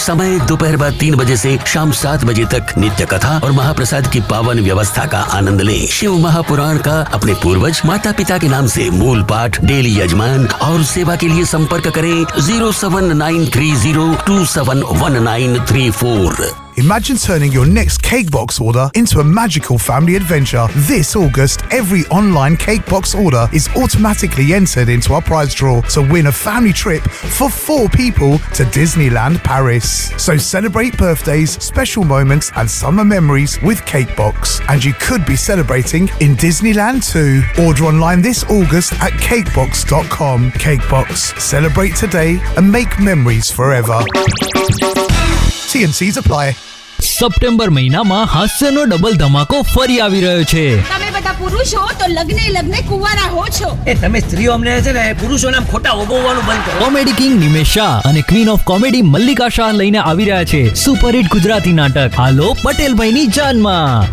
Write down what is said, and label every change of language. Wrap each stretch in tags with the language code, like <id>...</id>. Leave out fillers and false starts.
<hi>समय दोपहर बाद 3 बजे से शाम 7 बजे तक. नित्य कथा और महाप्रसाद की पावन व्यवस्था का आनंद लें. शिव महापुराण का अपने पूर्वज माता पिता के नाम से मूल पाठ, डेली यजमान और सेवा के लिए संपर्क करें 07930271934.</hi> <en>Imagine turning your next cake box order into a magical family adventure. This August, every online cake box order is automatically entered into our prize draw to win a family trip for 4 people to Disneyland Paris. So celebrate birthdays, special moments and summer memories with Cake Box. And you could be celebrating in Disneyland too. Order online this August at cakebox.com. Cake Box. Celebrate today and make memories forever. TNCs apply.</en> <gu>September મહિનામાં હાસ્યનો double ધમાકો ફરી આવી રહ્યો છે. તમે ટકા પુરુષ હો તો લગને લગને કુવારા હો છો. એ તમે સ્ત્રીઓ અમને છે ને પુરુષોના ખોટા ઓગવવાનું બંધ કરો. કોમેડી કિંગ નિમેશ શાહ અને queen of comedy Mallika Shah લઈને આવી રહ્યા છે સુપર હિટ ગુજરાતી નાટક હાલો પટેલ ભાઈની જાનમાં.</gu>